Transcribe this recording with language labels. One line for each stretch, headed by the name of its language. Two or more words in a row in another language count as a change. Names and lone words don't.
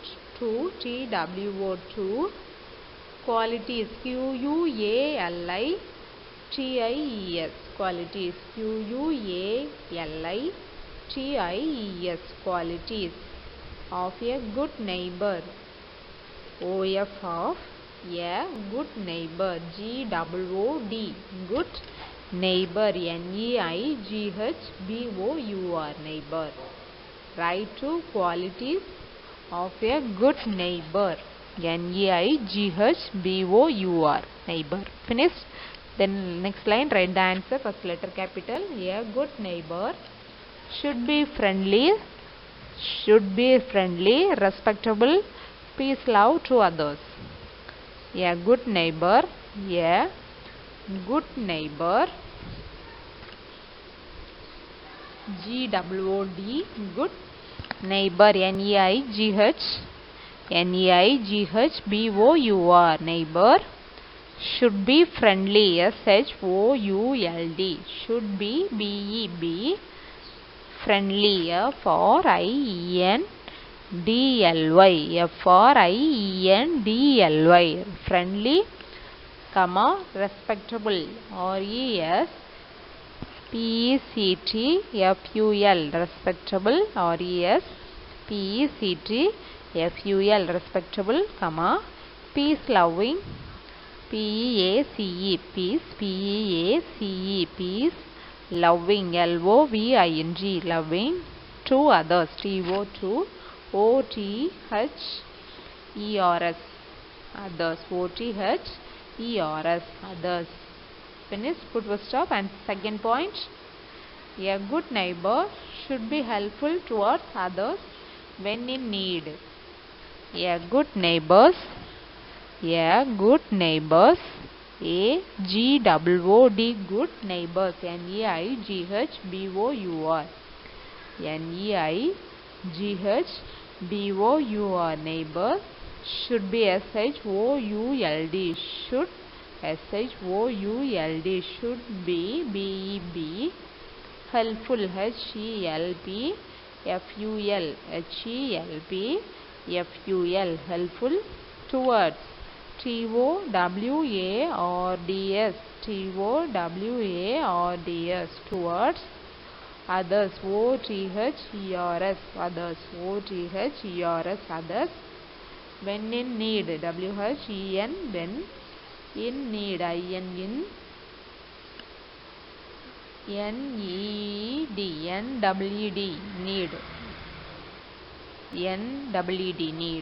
English: 2 TWO2 qualities, QUALITIES, qualities, QUALITIES, qualities of a good neighbor. OF of A good neighbor. G-O-O-D. Good neighbor. N-E-I-G-H-B-O-U-R. Neighbor. Write two qualities of a good neighbor. N-E-I-G-H-B-O-U-R. Neighbor. Finished? Then next line, write the answer. First letter capital. A good neighbor should be friendly, respectable, peace, love to others. A good neighbor, a good neighbor, G-O-O-D, good neighbor, N-E-I-G-H-B-O-U-R, neighbor, should be friendly, S-H-O-U-L-D, should be, B-E-B, friendly, F-R-I-E-N-D-L-Y, F-R-I-E-N-D-L-Y, friendly, comma, respectable, R-E-S-P-E-C-T-F-U-L, respectable, R-E-S-P-E-C-T-F-U-L, respectable, comma, peace loving, P-E-A-C-E, peace, P-E-A-C-E, peace, loving, L-O-V-I-N-G, loving, to others, T-O-O-T-H-E-R-S, others, O-T-H-E-R-S, others. Finish, put full stop. And second point, a good neighbor should be helpful towards others when in need. A good neighbors, A G-O-O-D, good neighbors, N-E-I-G-H-B-O-U-R, N-E-I-G-H-B-O-U-R, neighbor, should be S-H-O-U-L-D, should, S-H-O-U-L-D, should be, B-E-B, helpful, H-E-L-P, F-U-L, H-E-L-P, F-U-L, helpful, towards, T-O-W-A-R-D-S, T-O-W-A-R-D-S, towards, others, O-T-H-E-R-S, others, O-T-H-E-R-S, others, when in need, W-H-E-N, when in need, I-N, N-E-D, N-W-E-D, need, N-W-E-D, need.